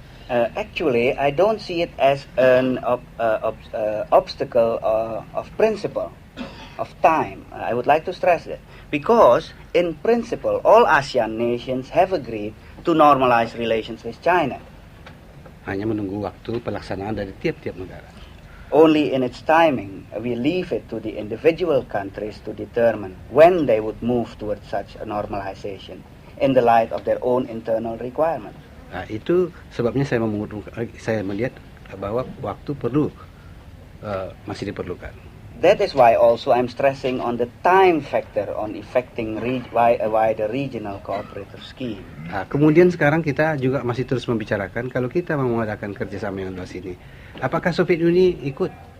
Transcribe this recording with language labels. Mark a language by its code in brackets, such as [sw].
[en] Actually, I don't see it as an obstacle of principle, of time. I would like to stress that. Because, in principle, all ASEAN nations have agreed to normalize relations with China. [id] Hanya menunggu waktu pelaksanaan dari tiap-tiap negara. [en] Only in its timing, we leave it to the individual countries to determine when they would move towards such a normalization in the light of their own internal requirements. [id] Nah, itu sebabnya saya melihat bahwa waktu masih diperlukan. [en] That is why also I'm stressing on the time factor on effecting a wider regional cooperative scheme. [id] Nah, kemudian sekarang kita juga masih terus membicarakan kalau kita mau mengadakan kerjasama yang luas ini, apakah Soviet Uni ikut?